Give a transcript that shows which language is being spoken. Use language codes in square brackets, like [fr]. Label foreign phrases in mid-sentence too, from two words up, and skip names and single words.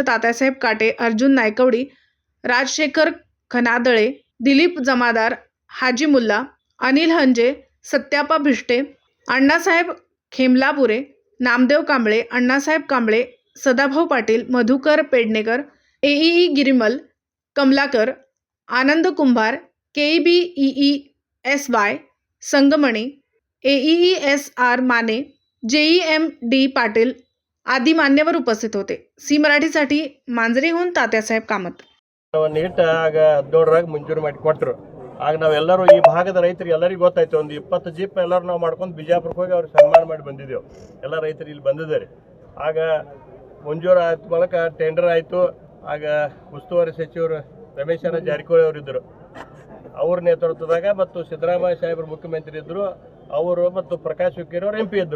[mr] तात्यासाहेब काटे, अर्जुन नायकवडी, राजशेखर खनादळे, दिलीप जमादार, हाजी मुल्ला, अनिल हंजे, सत्यापा भिष्टे, अण्णासाहेब खेमलापुरे, नामदेव कांबळे, अण्णासाहेब कांबळे, सदाभाऊ पाटील, मधुकर पेडणेकर, AEE गिरिमल, कमलाकर, आनंद कुंभार, KEBEESY संगमणी, AEESR माने, JEMD पाटील आदी मान्यवर उपस्थित होते। सी मराठीसाठी मांजरीहून तात्यासाहेब कामत। [kn] ನೀಟ್ ಆಗ 17ರಾಗ ಮಂಜೂರು ಮಾಡಿ ಕೊಟ್ಟರು। ಆಗ ನಾವೆಲ್ಲರೂ ಈ ಭಾಗದ ರೈತರಿಗೆ ಎಲ್ಲರಿಗೂ ಗೊತ್ತಾಯ್ತು, ಒಂದು 20 ಜೀಪ್ ಎಲ್ಲರೂ ನಾವು ಮಾಡ್ಕೊಂಡು ಬಿಜಾಪುರಕ್ಕೆ ಹೋಗಿ ಅವ್ರಿಗೆ ಸನ್ಮಾನ ಮಾಡಿ ಬಂದಿದ್ದೆವು। ಎಲ್ಲ ರೈತರು ಇಲ್ಲಿ ಬಂದಿದ್ದಾರೆ। ಆಗ ಮಂಜೂರು ಆದ ಬಳಿಕ ಟೆಂಡರ್ ಆಯಿತು। ಆಗ ಉಸ್ತುವಾರಿ ಸಚಿವರು ರಮೇಶನ ಜಾರಕಿಹೊಳಿ ಅವರಿದ್ದರು, ಅವ್ರ ನೇತೃತ್ವದಾಗ ಮತ್ತು ಸಿದ್ದರಾಮಯ್ಯ ಸಾಹೇಬರು ಮುಖ್ಯಮಂತ್ರಿ ಇದ್ದರು, ಅವರು ಮತ್ತು ಪ್ರಕಾಶ್ ಹುಕ್ಕೇರಿ ಅವರು MP ಇದ್ದರು।